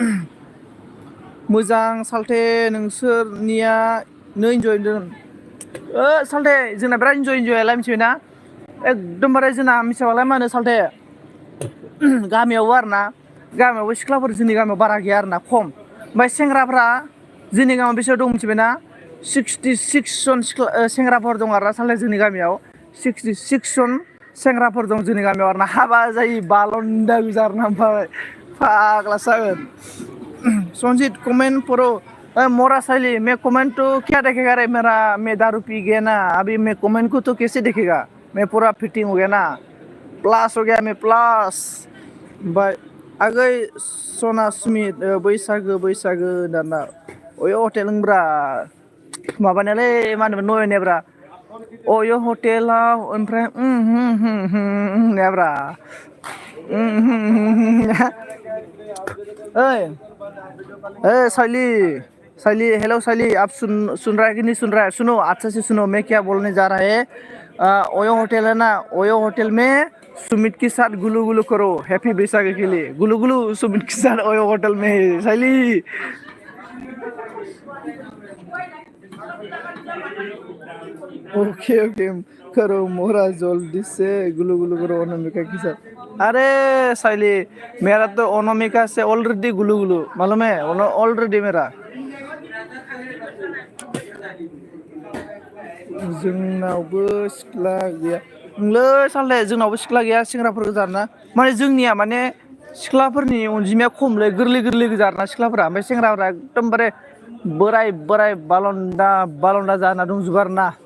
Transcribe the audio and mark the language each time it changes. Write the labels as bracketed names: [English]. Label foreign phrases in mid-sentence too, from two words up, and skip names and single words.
[Bodo] मोजां सालथे नोंसोरनिया नै इन्जय होदों सालथे जोंना बिराद इन्जयलाय मिथिबायना एकदमबारे जोंना मिथियाबालाय मा होनो सालथे गामियावबो आरोना गामियावबो सिख्लाफोर जोंनि गामियाव बारा गैया आरोना खम ओमफ्राय सेंग्राफ्रा जोंनि गामियाव बेसेबां दं मिथिबायना 66 जन सेंग्राफोर दं आरोना सालथे जोंनि गामियाव 66 जन सेंग्राफोर दं जोंनि गामियाव आरोना हाबा जायो बालन्दा गोजा आरोना ओमफ्राय फाग्ला जागोन संजीत [Hindi] कमेंट पढ़ो [Bodo] मोरा शैली [Hindi] मैं कमेंट तो क्या देखेगा रे मेरा मैं दारू पी गया ना अभी मैं कमेंट को तो कैसे देखेगा मैं पूरा फिटिंग हो गया ना प्लस हो गया मैं प्लस बाय [Bodo] आगै सना सुमित बैसागो दाना अयो हटेल ब्रा माबानायालै मा होनोमोन नयनेब्रा अयो हटेलाव ओमफ्राय ब्रा [Hindi] शैली हेलो शैली आप सुन रहा है कि नहीं सुन रहा है सुनो अच्छा से सुनो मैं क्या बोलने जा रहा है ओयो होटल है ना ओयो होटल में सुमित के साथ गुलू गुलू करो हैप्पी बैसाखी के लिए गुलू गुलू सुमित के साथ ओयो होटल में शैली ओके करो मोरा जल्दी से गुलू गुलू करो अनामिका के साथ अरे शैली मेरा तो अनामिका से ऑलरेडी गुलू गुलू मालूम है ऑलरेडी मेरा [Bodo] जोंनावबो सिख्ला गैया नोंलै सालथे जोंनावबो सिख्ला गैया सेंग्राफोर गोजा आरोना माने जोंनिया माने सिख्लाफोरनि अनजिमाया खमलै गोरलै गोजा आरोना सिख्लाफोरा ओमफ्राय सेंग्राफोरा एकदमबारे बोराय बालन्दा जाना दंजोबो आरोना